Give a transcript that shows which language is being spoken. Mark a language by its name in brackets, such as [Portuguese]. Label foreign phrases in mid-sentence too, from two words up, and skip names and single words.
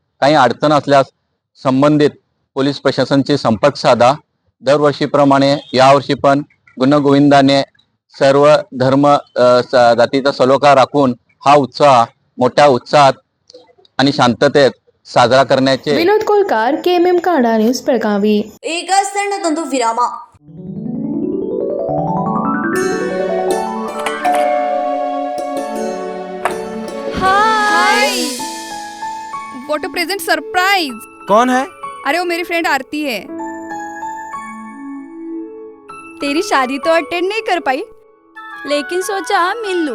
[Marathi] काही अडचण असल्यास संबंधित पोलीस प्रशासनाशी संपर्क साधा. दरवर्षीप्रमाणे यावर्षी पण गुणगोविंदाने सर्व धर्म जातीचा सलोखा राखून हा उत्सव मोठ्या उत्साहात आणि शांततेत साजरा करण्याचे. [Kannada] ವಿನೋದ್ ಕೋಲ್ಕಾರ್, ಕೆಎಂಎಂ ಕನ್ನಡ ನ್ಯೂಸ್, ಬೆಳಗಾವಿ. ಈಗ ಸಣ್ಣದೊಂದು ವಿರಾಮ. [English] hi what a present surprise. [Hindi] कौन है? अरे वो मेरी फ्रेंड आरती है। तेरी शादी तो अटेंड नहीं कर पाई, लेकिन सोचा मिल लूं।